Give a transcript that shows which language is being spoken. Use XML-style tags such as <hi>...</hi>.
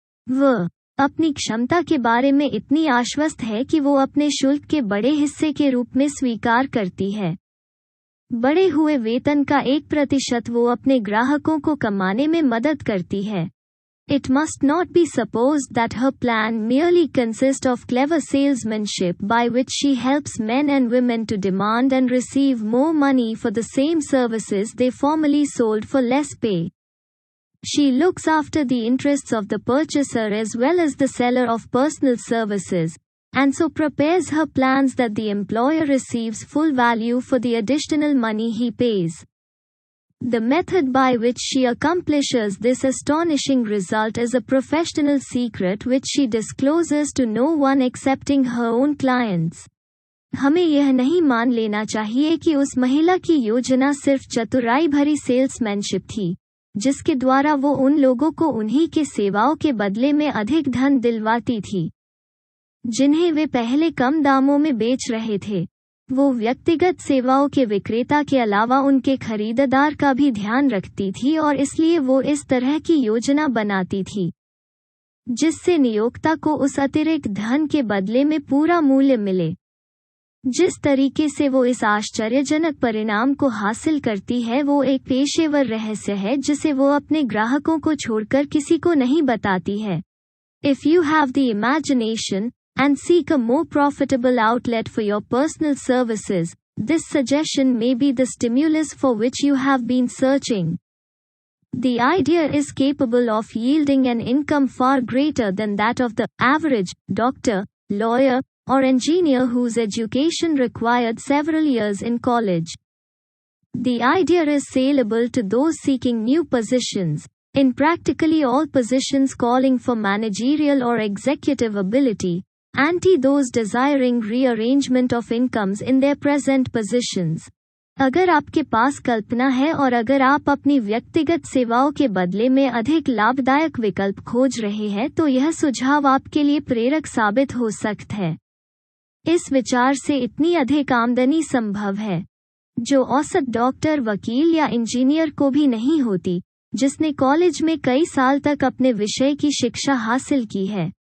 <hi>वह अपनी क्षमता के बारे में इतनी आश्वस्त है कि वो अपने शुल्क के बड़े हिस्से के रूप में स्वीकार करती है। बढ़े हुए वेतन का 1% वो अपने ग्राहकों को कमाने में मदद करती है।</hi> <en>It must not be supposed that her plan merely consists of clever salesmanship by which she helps men and women to demand and receive more money for the same services they formerly sold for less pay. She looks after the interests of the purchaser as well as the seller of personal services, and so prepares her plans that the employer receives full value for the additional money he pays. The method by which she accomplishes this astonishing result is a professional secret which she discloses to no one excepting her own clients.</en> <hi>हमें यह नहीं मान लेना चाहिए कि उस महिला की योजना सिर्फ चतुराई भरी सेल्समैनशिप थी, जिसके द्वारा वो उन लोगों को उन्हीं के सेवाओं के बदले में अधिक धन दिलवाती थी, जिन्हें वे पहले कम दामों में बेच रहे थे। वो व्यक्तिगत सेवाओं के विक्रेता के अलावा उनके खरीदार का भी ध्यान रखती थी और इसलिए वो इस तरह की योजना बनाती थी, जिससे नियोक्ता को उस अतिरिक्त धन के बदले में पूरा मूल्य मिले। जिस तरीके से वो इस आश्चर्यजनक परिणाम को हासिल करती है वो एक पेशेवर रहस्य है जिसे वो अपने ग्राहकों को छोड़कर किसी को नहीं बताती है।</hi> <en>If you have the imagination and seek a more profitable outlet for your personal services, this suggestion may be the stimulus for which you have been searching. The idea is capable of yielding an income far greater than that of the average doctor, lawyer, or engineer whose education required several years in college. The idea is saleable to those seeking new positions, in practically all positions calling for managerial or executive ability, and those desiring rearrangement of incomes in their present positions.</en> <hi>अगर आपके पास कल्पना है और अगर आप अपनी व्यक्तिगत सेवाओं के बदले में अधिक लाभदायक विकल्प खोज रहे हैं तो यह सुझाव आपके लिए प्रेरक साबित हो सकता है। इस विचार से इतनी अधिक आमदनी संभव है, जो औसत डॉक्टर, वकील या इंजीनियर को भी नहीं होती, जिसने कॉलेज में कई साल तक अपने विषय की शिक्षा हासिल की है।</hi>